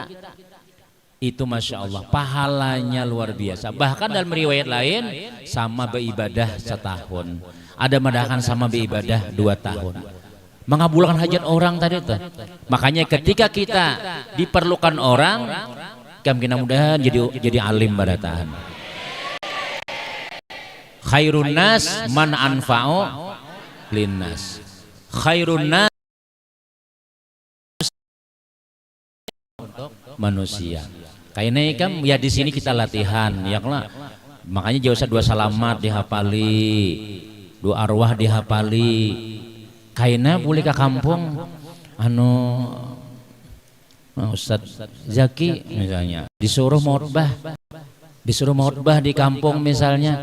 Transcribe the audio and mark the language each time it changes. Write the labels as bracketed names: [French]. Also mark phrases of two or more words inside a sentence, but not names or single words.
[Banjar] Itu [Arabic] masya Allah [Banjar] pahalanya luar biasa. Bahkan dalam riwayat lain sama beribadah 1 tahun, ada madahan sama beribadah 2 tahun, mengabulkan hajat orang tadi tuh. Makanya ketika kita diperlukan orang, kami mudah-mudahan jadi alim barataan. [Arabic] Khairun nas man anfa'u linnas. Khairun nas [Banjar] manusia. Kayaknya kan ya di sini kita latihan ya kan. Makanya jauh 2 salamat dihafali, 2 arwah dihafali. Kayaknya boleh ke kampung anu Ustadz Zaki misalnya disuruh motbah di kampung misalnya.